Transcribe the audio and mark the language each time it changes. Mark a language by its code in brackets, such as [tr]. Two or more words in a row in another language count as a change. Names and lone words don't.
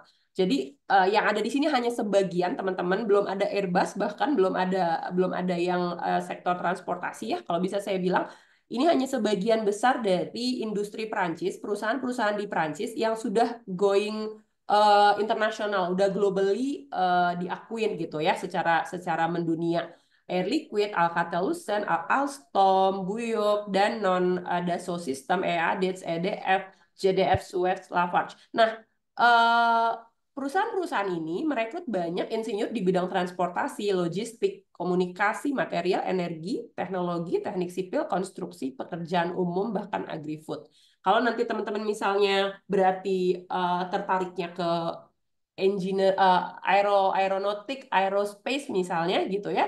[id] Jadi yang ada di sini hanya sebagian teman-teman, belum ada Airbus, bahkan belum ada yang sektor transportasi ya. Kalau bisa saya bilang ini hanya sebagian besar dari industri Prancis, perusahaan-perusahaan di Prancis yang sudah going internasional, udah globally diakuin gitu ya secara mendunia. Air Liquide, Alcatel-Lucent, Alstom, Buyuk, Danone, Dassault System, EADETS, EDF, JDF, Suez, Lafarge. Nah, perusahaan-perusahaan ini merekrut banyak insinyur di bidang transportasi, logistik, komunikasi, material, energi, teknologi, teknik sipil, konstruksi, pekerjaan umum, bahkan agri-food. Kalau nanti teman-teman misalnya berarti tertariknya ke engineer, aeronautik, aerospace misalnya gitu ya.